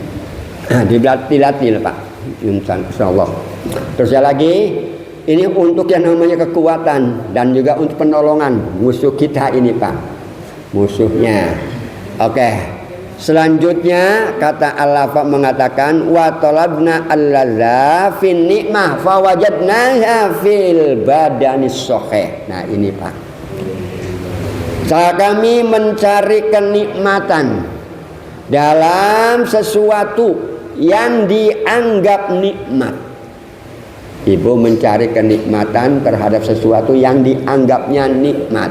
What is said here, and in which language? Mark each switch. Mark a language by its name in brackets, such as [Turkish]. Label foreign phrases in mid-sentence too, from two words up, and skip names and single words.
[Indonesian] Dilatih Pak, insyaallah. Terus lagi ini untuk yang namanya kekuatan dan juga untuk penolongan musuh kita ini Pak. Musuhnya. Oke. Selanjutnya kata Allah mengatakan [Arabic] وطلبنا اللذة في النعمة فوجدناها في البدن الصحيح. [Indonesian] Nah, ini Pak. Kami mencari kenikmatan dalam sesuatu yang dianggap nikmat. Ibu mencari kenikmatan terhadap sesuatu yang dianggapnya nikmat.